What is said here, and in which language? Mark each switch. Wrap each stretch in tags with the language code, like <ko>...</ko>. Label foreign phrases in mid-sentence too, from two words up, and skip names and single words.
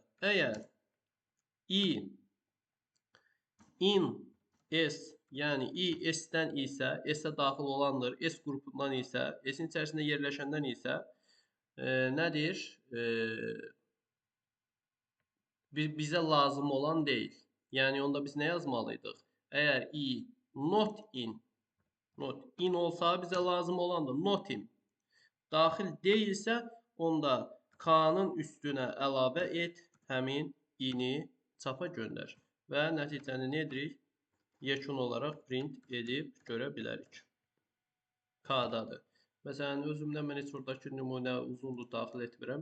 <az>Əgər in s, yəni i s-dən isə, s-ə daxil olandır, s qrupundan isə, s-in içərisində yerləşəndən isə nədir? Bizə lazım olan deyil. Yəni, onda biz nə yazmalıydıq? Əgər i</az> <en>not in</en> <az>olsa bizə lazım olandır.</az> <en>Not in</en> <az>daxil deyilsə, onda k-nın üstünə əlavə et, həmin i-ni çapa göndər. Və nəticəni nə edirik? Yekun olaraq print edib görə bilərik. K-dadır. Məsələn, özümdən mən heç oradakı nümunə uzundur, daxil etmirəm.</az>